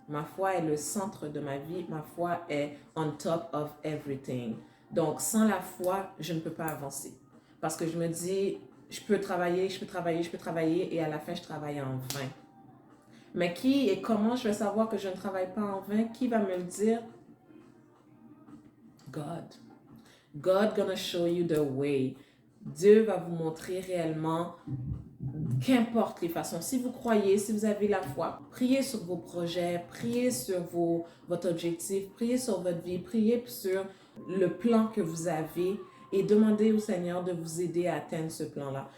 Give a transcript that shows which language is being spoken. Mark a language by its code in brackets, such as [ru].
[fr] Ma foi est le centre de ma vie. Ma foi est [en] on top of everything. [fr] Donc, sans la foi, je ne peux pas avancer. Parce que je me dis, je peux travailler, et à la fin, je travaille en vain. Mais qui et comment je vais savoir que je ne travaille pas en vain? Qui va me le dire? [en] God. God gonna show you the way. [fr] Dieu va vous montrer réellement, qu'importe les façons. Si vous croyez, si vous avez la foi, priez sur vos projets, priez sur votre objectif, priez sur votre vie, priez sur le plan que vous avez et demandez au Seigneur de vous aider à atteindre ce plan-là.